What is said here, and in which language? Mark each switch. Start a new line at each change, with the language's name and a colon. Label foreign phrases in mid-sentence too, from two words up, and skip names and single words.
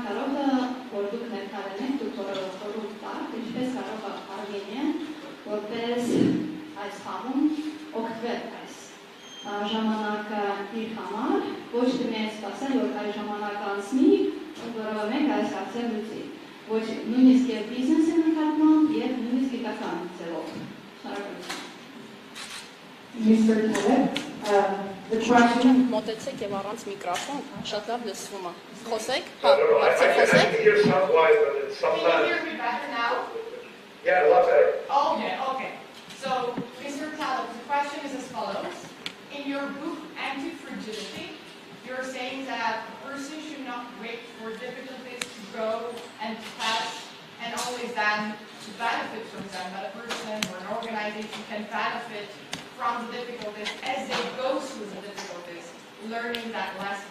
Armenian: կարող է, որ դուք ներկայացնեք դուք խորհուրդ տաք, ինչպես կարող է Արմենիան որպես այս խաղում օգտվել այս ժամանակը իր համար, ոչ թե միայն սպասել, որ այս ժամանակ անցնի, որովհետև մենք այս հարցը լուծի, ոչ նույնիսկ եւ բիզնեսի նկատմամբ եւ նույնիսկ գիտական ձևով։ Շնորհակալություն։
English: Mr. Caleb, the question
Armenian: Մոտեցեք եւ առանց միկրոֆոն, շատ լավ լսվում է։ Խոսեք,
English: I can hear sound-wise, but it's Can you sometimes... hear me better now? Yeah, a lot better. Okay. So, Mr. Caleb, the question is as follows. In your book, Anti-Fragility, you're saying that a person should not wait for difficulties to go and to pass and only then to benefit from them, but a person or an organization can benefit from the difficulties as they go through the difficulties, learning that lesson.